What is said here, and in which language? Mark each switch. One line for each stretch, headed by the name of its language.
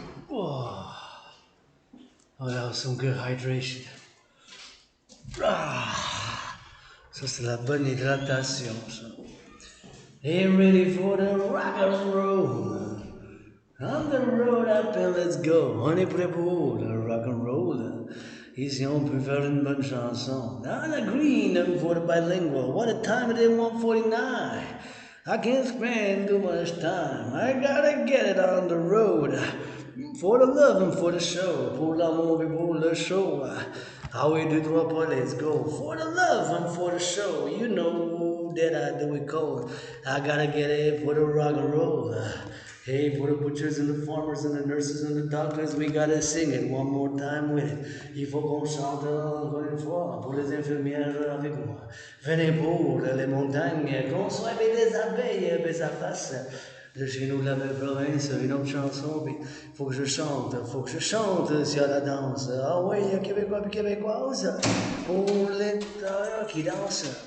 English: Oh, that was some good hydration.
French: Ça, c'est la bonne hydratation, ça.
English: Hey, ready for the rock and roll. On the road up and let's go.
French: On est prêt pour le rock and roll. Ici, on peut faire une bonne chanson.
English: On the green for the bilingual. What a time it is, 1:49. I can't spend too much time. I gotta get it on the road. For the love and for the show.
French: Pour l'amour et pour le show. Ah oui, deux, trois pas,
English: let's go. For the love and for the show. You know that I do it cold. I gotta get it for the rock and roll. Hey, for the butchers and the farmers and the nurses and the doctors, we gotta sing it one more time with it.
French: Il faut qu'on chante encore une fois pour les infirmières avec moi. Venez pour les montagnes, qu'on soit des abeilles, mais ça fasse de chez nous de la belle province, une autre chanson, puis faut que je chante sur la danse. Ah oui, Québécois puis Québécoises, pour les travailleurs qui dansent.